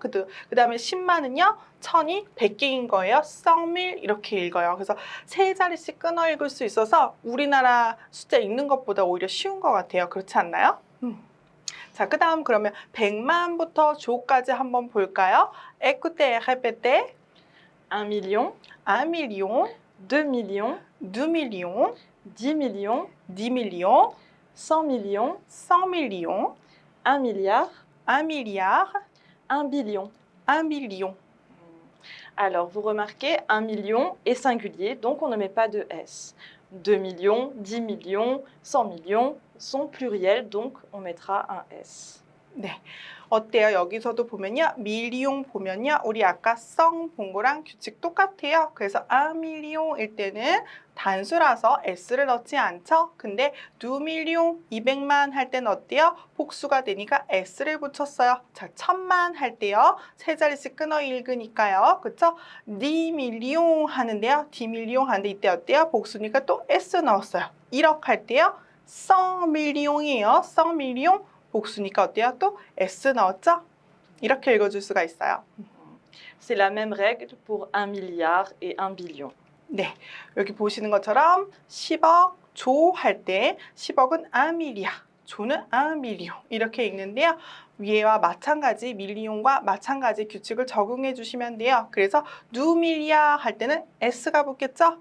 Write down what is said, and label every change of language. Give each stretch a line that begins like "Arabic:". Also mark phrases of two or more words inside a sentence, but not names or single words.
Korean: 그 다음에 10만은요. 1000이 100개인 거예요. 썽밀 이렇게 읽어요. 그래서 세 자리씩 끊어 읽을 수 있어서 우리나라 숫자 읽는 것보다 오히려 쉬운 것 같아요. 그렇지 않나요? 자, 그 다음 그러면 100만부터 조까지 한번 볼까요?
French: Écoutez, répétez. 1 million, 1 million, 2 millions, 2 millions, 10 millions, 10 millions, 100 millions, 100 millions, 1 milliard, 1 milliard, 1 billion. 1 billion. Alors, vous remarquez, 1 million est singulier, donc on ne met pas de S. 2 millions, 10 millions, 100 millions sont pluriels, donc on mettra un S.
Korean: 네, 어때요? 여기서도 보면요. 밀리용 보면요. 우리 아까 성 본 거랑 규칙 똑같아요. 그래서 아밀리용일 때는 단수라서 S를 넣지 않죠. 근데 2밀리용, 200만 할 때는 어때요? 복수가 되니까 S를 붙였어요. 자, 1000만 할 때요. 세 자리씩 끊어 읽으니까요. 그쵸? 디밀리용 하는데요. 디밀리용 하는데 이때 어때요? 복수니까 또 S 넣었어요. 1억 할 때요. 썽밀리용이에요. 썽밀리용. 복수니까 어때요? 또 S 넣었죠? 이렇게 읽어줄 수가 있어요.
French: C'est la même règle pour 1 milliard et 1 billion.
Korean: 네, 여기 보시는 것처럼 10억 조 할 때 10억은 1밀리아, 조는 1밀리온 이렇게 읽는데요. 위에와 마찬가지 밀리온과 마찬가지 규칙을 적용해 주시면 돼요. 그래서 누밀리아 할 때는 S가 붙겠죠?